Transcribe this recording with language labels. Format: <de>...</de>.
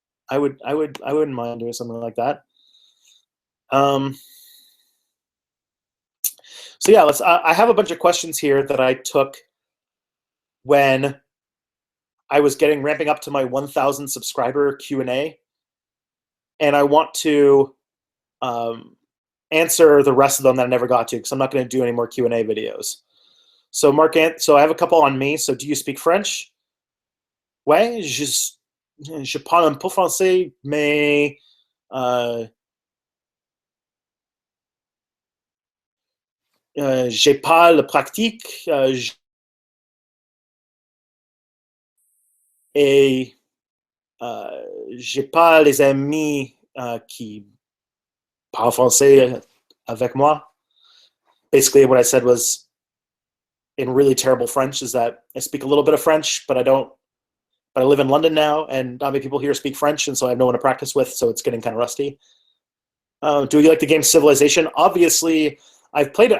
<en>I wouldn't mind doing something like that. So yeah, I have a bunch of questions here that I took when I was ramping up to my 1,000 subscriber Q&A, and I want to answer the rest of them that I never got to because I'm not going to do any more Q&A videos. So so I have a couple on me. So do you speak French?</en> <fr>Ouais, je parle un peu français, mais j'ai pas la pratique et j'ai pas les amis qui parlent français avec moi.</fr> <en>Basically, what I said was, in really terrible French, is that I speak a little bit of French, but I don't. But I live in London now, and not many people here speak French, and so I have no one to practice with, so it's getting kind of rusty. Do you like the game Civilization? Obviously, I've played it.</en>